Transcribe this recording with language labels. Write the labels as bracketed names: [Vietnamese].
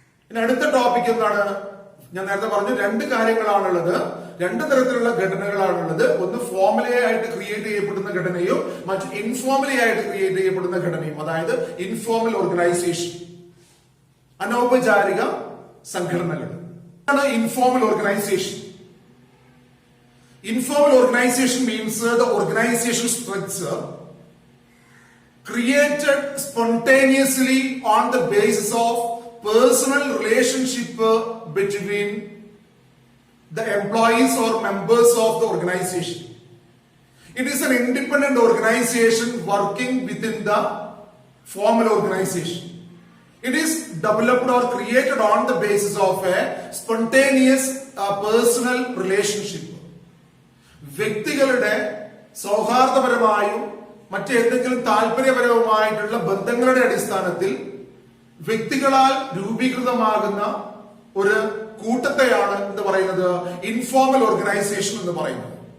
[Malayalam] ഇനി അടുത്ത ടോപ്പിക് എന്താണ്, ഞാൻ നേരത്തെ പറഞ്ഞു രണ്ട് കാര്യങ്ങളാണുള്ളത്, രണ്ട് തരത്തിലുള്ള ഘടനകളാണുള്ളത്. ഒന്ന് ഫോർമലി ആയിട്ട് ക്രിയേറ്റ് ചെയ്യപ്പെടുന്ന ഘടനയും മറ്റ് ഇൻഫോർമലി ആയിട്ട് ക്രിയേറ്റ് ചെയ്യപ്പെടുന്ന ഘടനയും. അതായത് ഇൻഫോർമൽ ഓർഗനൈസേഷൻ, അനൗപചാരിക സംഘടനകൾ. [English] Informal organization. Informal organization means the organization structure created spontaneously on the basis of personal relationship between the employees or members of the organization. It is an independent organization working within the formal organization. It is developed or created on the basis of a spontaneous personal relationship. [Malayalam] വ്യക്തികളുടെ സൗഹാർദ്ദപരമായും മറ്റേതെങ്കിലും താല്പര്യപരവുമായിട്ടുള്ള ബന്ധങ്ങളുടെ അടിസ്ഥാനത്തിൽ വ്യക്തികളാൽ രൂപീകൃതമാകുന്ന ഒരു കൂട്ടത്തെയാണ് എന്ന് പറയുന്നത് informal organisation എന്ന് പറയുന്നത്.